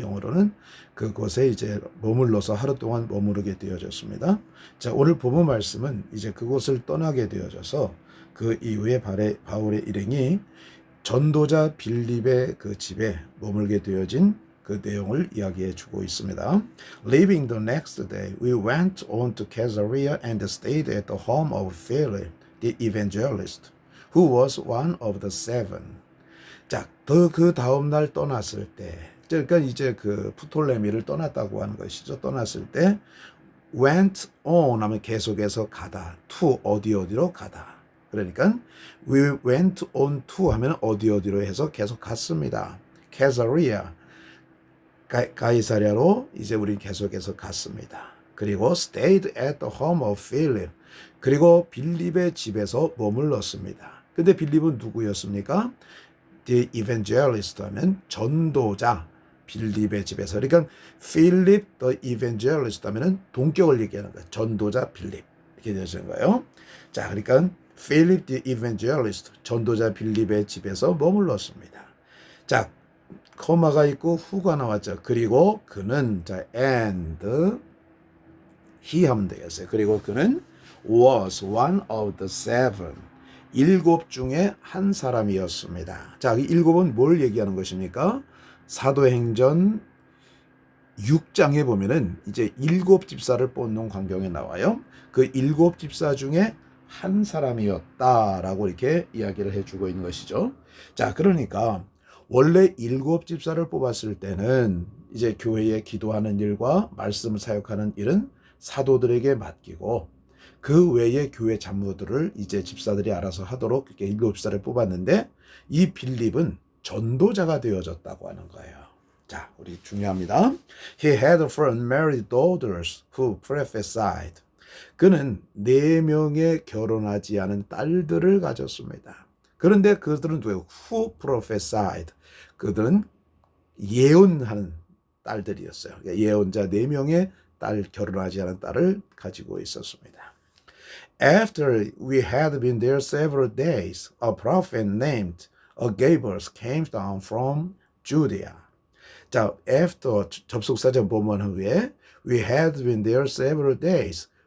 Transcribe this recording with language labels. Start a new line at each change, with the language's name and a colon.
Korean: 영어로는 그곳에 이제 머물러서 하루 동안 머무르게 되어졌습니다. 자, 오늘 본문 말씀은 이제 그곳을 떠나게 되어져서 그 이후에 바울의 일행이 전도자 빌립의 그 집에 머물게 되어진 그 내용을 이야기해 주고 있습니다.
English: Leaving the next day, we went on to Caesarea and stayed at the home of Philip, the evangelist, who was one of the seven.
Korean: 자, 그 다음 날 떠났을 때, 그러니까 이제 그 프톨레미를 떠났다고 하는 것이죠. 떠났을 때
English: went on
Korean: 하면 계속해서 가다, to 어디로 가다. 그러니까
English: we went on to
Korean: 하면 어디로 해서 계속 갔습니다. Caesarea 가이사랴로 이제 우리 계속해서 갔습니다. 그리고
English: stayed at the home of Philip.
Korean: 그리고 빌립의 집에서 머물렀습니다. 근데 빌립은 누구였습니까?
English: The evangelist
Korean: 하면 전도자 빌립의 집에서. 그러니까
English: Philip the evangelist
Korean: 하면은 동격을 얘기하는 거예요. 전도자 빌립 이렇게 되는 거예요. 자, 그러니까
English: Philip the evangelist
Korean: 전도자 빌립의 집에서 머물렀습니다. 자, 코마가 있고 후가 나왔죠. 그리고 그는 자
English: and he
Korean: 하면 되겠어요. 그리고 그는
English: was one of the seven.
Korean: 일곱 중에 한 사람이었습니다. 자, 이 일곱은 뭘 얘기하는 것입니까? 사도행전 6장에 보면은 이제 일곱 집사를 뽑는 광경에 나와요. 그 일곱 집사 중에 한 사람이었다라고 이렇게 이야기를 해주고 있는 것이죠. 자, 그러니까 원래 일곱 집사를 뽑았을 때는 이제 교회에 기도하는 일과 말씀을 사역하는 일은 사도들에게 맡기고 그 외에 교회 잡무들을 이제 집사들이 알아서 하도록 이렇게 일곱 집사를 뽑았는데 이 빌립은 전도자가 되어졌다고 하는 거예요. 자, 우리 중요합니다.
English: He had four unmarried daughters who prophesied.
Korean: 그는 4명의 결혼하지 않은 딸들을 가졌습니다. 그런데 그들은 누구예요?
English: Who prophesied.
Korean: 그들은 예언하는 딸들이었어요. 예언자 4명의 딸, 결혼하지 않은 딸을 가지고 있었습니다.
English: After we had been there several days, a prophet named Agabus came down from Judea. 자, after
Korean: 접속사전 본문 후에
English: we had been there several days.